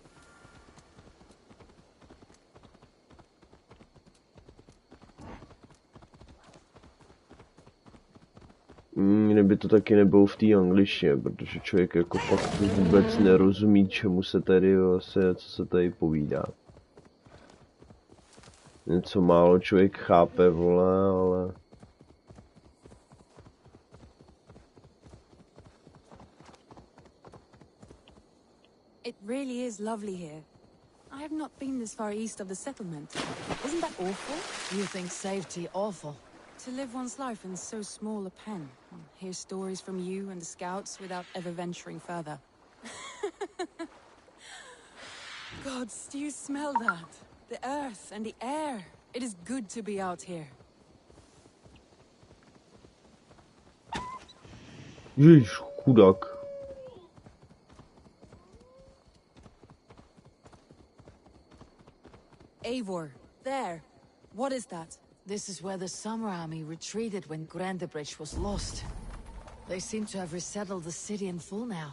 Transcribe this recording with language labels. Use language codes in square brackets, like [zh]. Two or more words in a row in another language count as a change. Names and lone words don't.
[cs] Kdyby to taky nebylo v té angličtině, protože člověk jako fakt vůbec nerozumí, čemu se tady vlastně, co se tady povídá. Něco málo člověk chápe, vole, ale... [en] It really is lovely here. I have not been this far east of the settlement. Isn't that awful? You think safety awful? To live one's life in so small a pen. Hear stories from you and the scouts without ever venturing further. Gods, do you smell that? The earth and the air. It is good to be out here. [cs] Ježiš, chudák. [en] Eivor, there. What is that? This is where the Summer Army retreated when Grandebridge was lost. They seem to have resettled the city in full now.